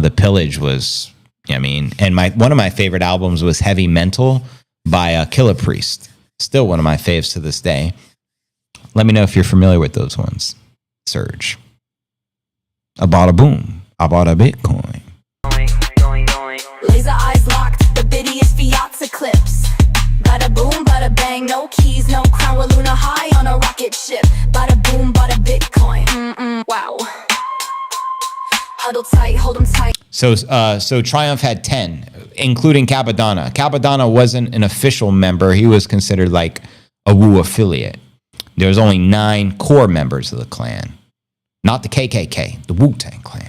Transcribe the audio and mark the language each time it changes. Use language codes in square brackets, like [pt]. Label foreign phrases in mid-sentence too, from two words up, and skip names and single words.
[en] The Pillage was, I mean, and one of my favorite albums was Heavy Mental by Killer Priest. Still one of my faves to this day. Let me know if you're familiar with those ones. Surge. I bought a boom. I bought a Bitcoin. Laser eyes locked, the biddy is Fiat's eclipse. Bada boom, bada bang, no keys, no crown. We're Luna high on a rocket ship. Bada boom, bada Bitcoin. Wow. Huddle tight, hold 'em tight. So Triumph had 10, including Capadonna. Capadonna wasn't an official member. He was considered like a Wu affiliate. There was only 9 core members of the clan. Not the KKK, the Wu-Tang clan.